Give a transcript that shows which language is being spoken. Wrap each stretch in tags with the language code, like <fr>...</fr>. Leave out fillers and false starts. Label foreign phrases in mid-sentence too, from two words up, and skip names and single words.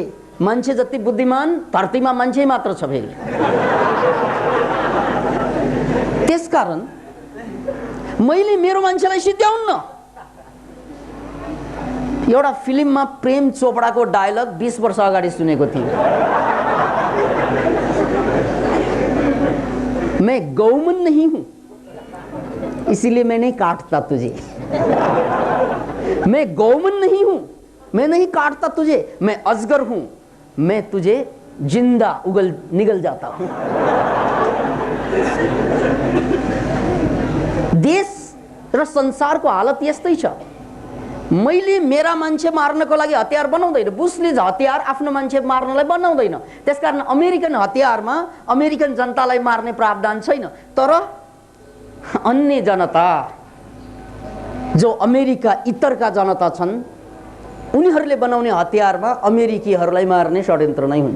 <ne>मान्छे जति बुद्धिमान धरतीमा मान्छे मात्र छ फेरि। त्यसकारण मैले मेरो मान्छेलाई सिद्ध्याउन्न। एउटा फिल्ममा प्रेम चोपडाको डायलग 20 वर्ष अगाडि सुनेको थिएँ।</ne> <hi>मैं गौमन नहीं हूं इसीलिए मैं नहीं काटता तुझे। मैं गौमन नहीं हूं, मैं नहीं काटता तुझे। मैं अजगर हूं, मैं तुझे जिंदा निगल जाता हूं।</hi> <ne>देश र संसारको हालत यस्तै छ। मैले मेरा मान्छे मार्नको लागि हतियार बनाउँदैन। बुशले हतियार आफ्नो मान्छे मार्नलाई बनाउँदैन। त्यसकारण अमेरिकन हतियारमा अमेरिकन जनतालाई मार्ने प्रावधान छैन। तर अन्य जनता जो अमेरिका इतरका जनता छन् उनीहरूले बनाउने हतियारमा अमेरिकीहरूलाई मार्ने षड्यन्त्र नै हुन्छ।</ne>